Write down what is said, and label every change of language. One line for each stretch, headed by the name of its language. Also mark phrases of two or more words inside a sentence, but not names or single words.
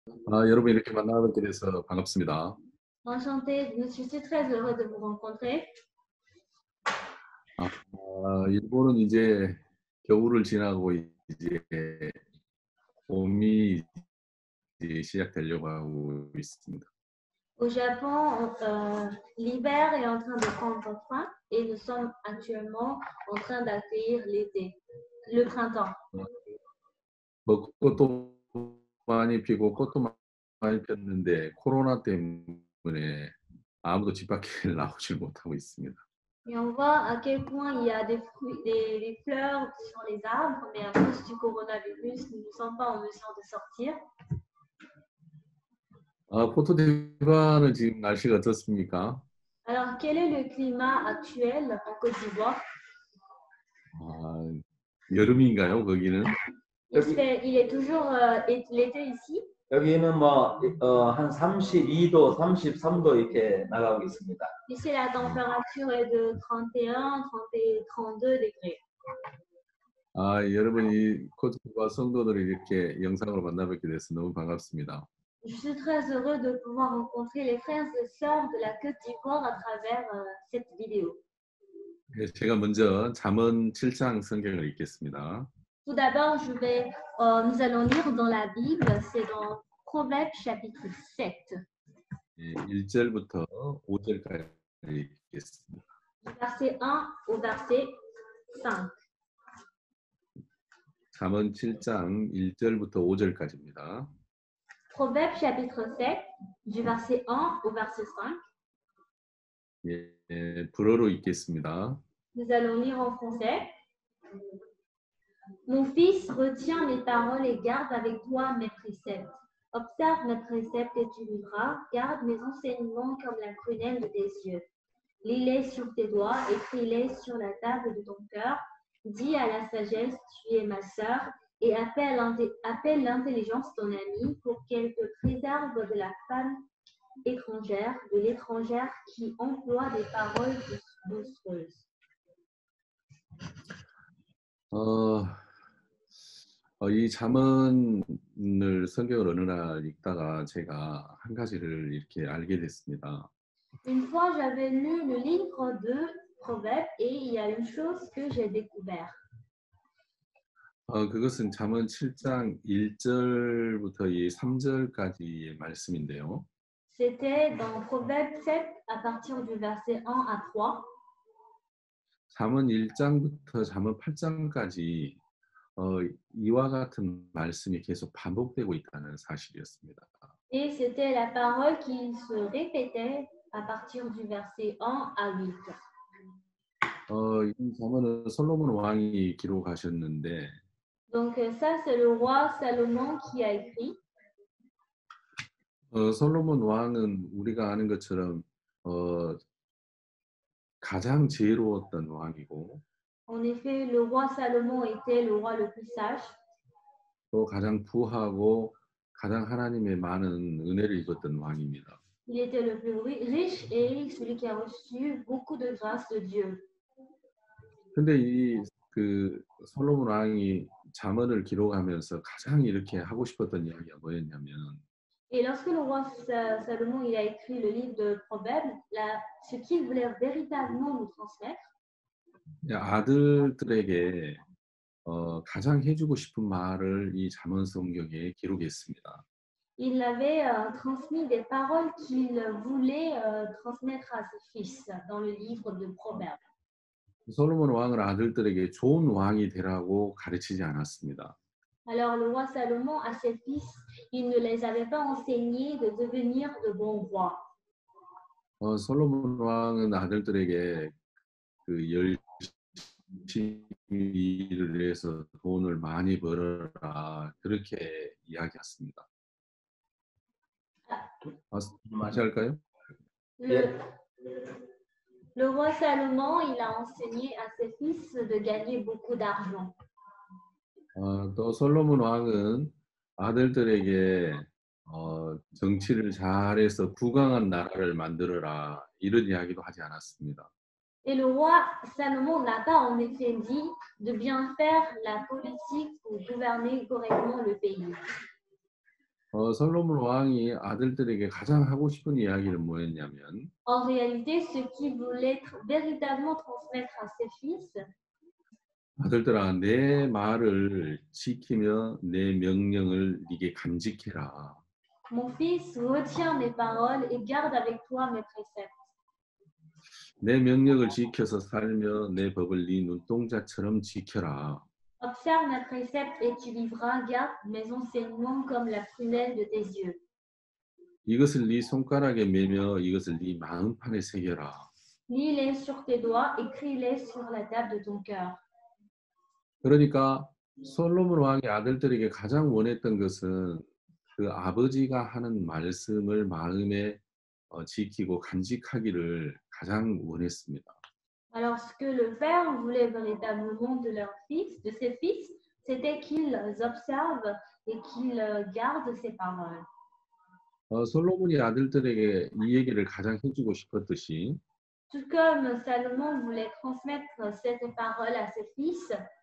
Korean: 여러분 이렇게 만나뵙게 돼서 반갑습니다.
French: Enchantée, je suis très heureux de vous rencontrer.
Korean: 일본은 이제 겨울을 지나고 이제 봄이 이제 시작되려고 하고 있습니다.
French: Au Japon, l'hiver est en train de prendre fin et nous sommes actuellement en train d'accueillir l'été, le printemps.
Korean: 벚꽃도 많이 피고 꽃도 많이 폈는데 코로나 때문에 아무도 집 밖에 나오질 못하고 있습니다.
French: Et on voit à quel point il y a des fruits, des fleurs sur les arbres, mais à cause du coronavirus, nous ne sommes pas en mesure de sortir.
Korean: 코트디부아르는 지금 날씨가 어떻습니까?
French: Alors, quel est le climat actuel en Côte d'Ivoire?
Korean: 아, 여름인가요, 거기는?
French: Il est toujours l'été ici.
Korean: 여기는 한 32도, 33도 이렇게 나가고 있습니다.
French: Ici, la température est de 31, 30 et 32 degrés.
Korean: 여러분이 코트디부아 성도들을 이렇게 영상으로 만나뵙게 돼서 너무 반갑습니다.
French: Je suis très heureux de pouvoir rencontrer les frères et sœurs de la Côte d'Ivoire à travers cette vidéo.
Korean: 제가 먼저 잠언 7장 성경을 읽겠습니다.
French: Tout d'abord, nous allons lire dans la Bible, c'est dans Proverbes chapitre 7,
Korean: 1절부터 5절까지 읽겠습니다.
French: du verset 1 au verset 5.
Korean: 잠언 7장 1절부터 5절까지입니다.
French: Proverbes chapitre 7, du verset 1 au verset 5.
Korean: 불어로 읽겠습니다.
French: Nous allons lire en français. Mon fils, retiens mes paroles et garde avec toi mes préceptes. Observe mes préceptes et tu vivras. Garde mes enseignements comme la prunelle de tes yeux. Lis-les sur tes doigts, écris-les sur la table de ton cœur. Dis à la sagesse, tu es ma sœur, et appelle l'intelligence ton ami pour qu'elle te préserve de la femme étrangère, de l'étrangère qui emploie des paroles doucereuses.
Korean: 이 잠언을 성경을 어느 날 읽다가 제가 한 가지를 이렇게 알게 됐습니다.
French: Une fois, j'avais lu le livre de Proverbes et il y a une chose que j'ai découvert.
Korean: 그것은 잠언 7장 1절부터 3절까지의 말씀인데요.
French: C'était dans Proverbes 7 à partir du verset 1 à 3.
Korean: 잠언 1장부터 잠언 8장까지 이와 같은 말씀이 계속 반복되고 있다는 사실이었습니다.
French: Et c'était la parole qui se répétait à partir du verset 1 à 8.
Korean: 이 잠언은 솔로몬 왕이 기록하셨는데
French: Donc ça, c'est le roi Salomon qui a écrit.
Korean: 솔로몬 왕은 우리가 아는 것처럼 가장 지혜로웠던 왕이고
French: En effet, le roi Salomon était le roi le plus sage.
Korean: 또 가장 부하고 가장 하나님의 많은 은혜를 입었던 왕입니다.
French: Il était le plus riche et celui qui a reçu beaucoup de grâce de Dieu.
Korean: 근데 그 솔로몬 왕이 잠언을 기록하면서 가장 이렇게 하고 싶었던 이야기가 뭐였냐면
French: Et lorsque le roi Salomon il a écrit le livre de Proverbes, ce qu'il voulait véritablement nous transmettre,
Korean: 아들들에게 가장 해주고 싶은 말을 이 잠언 성경에 기록했습니다.
French: il avait transmis des paroles qu'il voulait transmettre à ses fils dans le livre de Proverbes.
Korean: 솔로몬 왕은 아들들에게 좋은 왕이 되라고 가르치지 않았습니다.
French: Alors le roi Salomon à ses fils, il ne les avait pas enseignés de devenir de bons rois.
Korean: 솔로몬 왕은 아들들에게 그 열심히 일을 해서 돈을 많이 벌어라 그렇게 이야기했습니다. 다시 할까요?
French: Le roi Salomon, il a enseigné à ses fils de gagner beaucoup d'argent.
Korean: 또 솔로몬 왕은 아들들에게 정치를 잘해서 부강한 나라를 만들어라 이런 이야기도 하지 않았습니다.
French: Et le roi Salomon n'a pas en effet dit de bien faire la politique pour gouverner correctement le pays.
Korean: 솔로몬 왕이 아들들에게 가장 하고 싶은 이야기는 뭐였냐면
French: En réalité, ce qu'il voulait véritablement transmettre à ses fils,
Korean: 아들들아 내 말을 지키며 내 명령을 네게 간직해라.
French: mon fils, retiens mes paroles et garde avec toi mes préceptes.
Korean: 내 명령을 지켜서 살며 내 법을 네 눈동자처럼 지켜라.
French: Observe mes préceptes et tu vivras, garde mes enseignements comme la prunelle de tes yeux.
Korean: 이것을 네 손가락에 매며 이것을 네 마음판에 새겨라.
French: Lis-les sur tes doigts, écris-les sur la table de ton cœur.
Korean: 그러니까 솔로몬 왕의 아들들에게 가장 원했던 것은 그 아버지가 하는 말씀을 마음에 지키고 간직하기를 가장 원했습니다.
French: Alors, ce que le père voulait véritablement de leurs fils, de ses fils, c'était qu'ils observent et qu'ils gardent ses paroles.
Korean: 솔로몬이 아들들에게 이 얘기를 가장 해주고 싶었듯이
French: Tout comme Salomon voulait transmettre cette parole à ses fils,